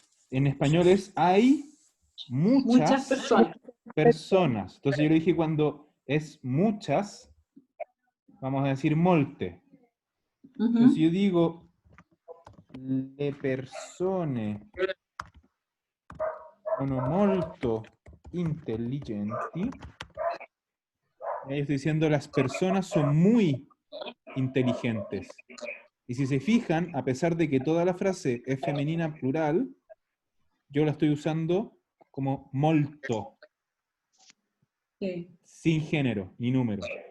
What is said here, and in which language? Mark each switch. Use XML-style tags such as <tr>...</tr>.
<es>En español es hay muchas personas. Entonces yo le dije cuando es muchas, vamos a decir molte. Entonces yo digo</es> <it>le persone sono molto intelligenti.</it> <es>Y ahí estoy diciendo las personas son muy inteligentes. Y si se fijan, a pesar de que toda la frase es femenina plural, yo la estoy usando como molto. Sí. sin género y número.</es>